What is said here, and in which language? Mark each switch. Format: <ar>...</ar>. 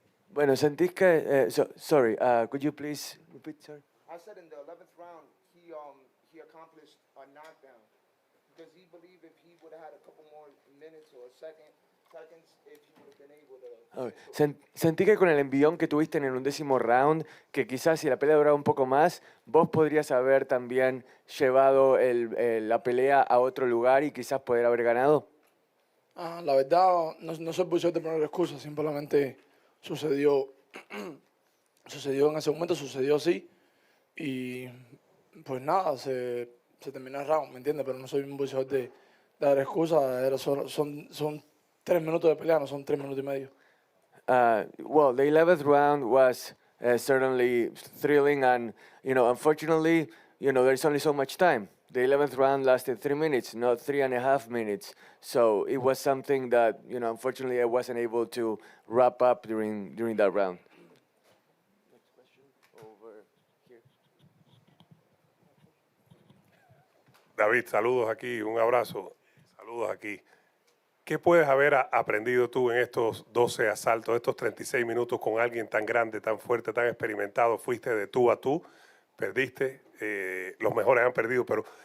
<es>Bueno, sentís que...</es> <en>sorry, could you please repeat, sorry? I said in the 11th round, he accomplished a knockdown. Does he believe if he would have had a couple more minutes or seconds, if he would have been able to...</en> <es>Sentí que con el envión que tuviste en el 11º round, que quizás si la pelea duraba un poco más, vos podrías haber también llevado la pelea a otro lugar y quizás poder haber ganado. La verdad, no soy posible de poner excusas, simplemente sucedió en ese momento, sucedió así, y pues nada, se terminó el round, ¿me entiendes? Pero no soy un boxeador de dar excusas, son 3 minutos de pelea, no son 3 minutos y medio.</es> <en>Well, the 11th round was certainly thrilling, and unfortunately, there's only so much time. The 11th round lasted 3 minutes, not 3.5 minutes. So it was something that, unfortunately, I wasn't able to wrap up during that round. Next question over here.</en> <es>David, saludos aquí, un abrazo. Saludos aquí. ¿Qué puedes haber aprendido tú en estos 12 asaltos, estos 36 minutos con alguien tan grande, tan fuerte, tan experimentado? Fuiste de tú a tú, perdiste, los mejores han perdido, pero</es>